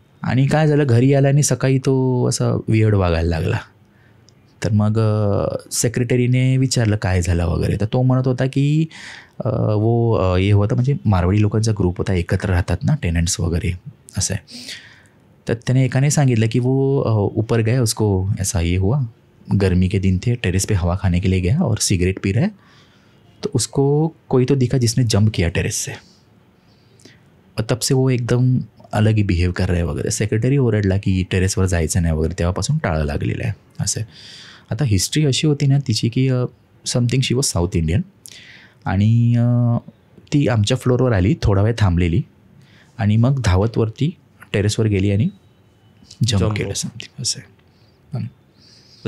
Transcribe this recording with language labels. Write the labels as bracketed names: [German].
[Marathi] आणि काय झालं, घरी आला आणि सकाळी तो असा वियर्ड वागायला लागला. तर मग सेक्रेटरीने विचारलं काय झालं वगैरे. तर तो म्हणत होता की वो हे होतं, म्हणजे मारवाडी लोकांचा ग्रुप होता, एकत्र राहतात ना टेनंट्स वगैरे असं आहे. तर त्याने एकाने सांगितलं की [Hindi] वो ऊपर गया, उसको ऐसा ये हुआ, गर्मी के दिन थे, टेरेस पे हवा खाने के लिए गया और सिगरेट पी रहा है, तो उसको कोई तो दिखा जिसने जंप किया टेरेस से, और तब से वो एकदम अलग ही बिहेव कर रहा है वगैरे. [Marathi] सेक्रेटरी ओरडला की टेरेसवर जायचं नाही वगैरे, तेव्हापासून टाळं लागलेलं आहे असं. आता हिस्ट्री अशी होती ना तिची की [English] something she was South Indian, [Marathi] आणि ती आमच्या फ्लोअरवर आली, थोडा वेळ थांबलेली आणि मग धावतवरती टेरेसवर गेली आणि जंप केलं समथिंग असं.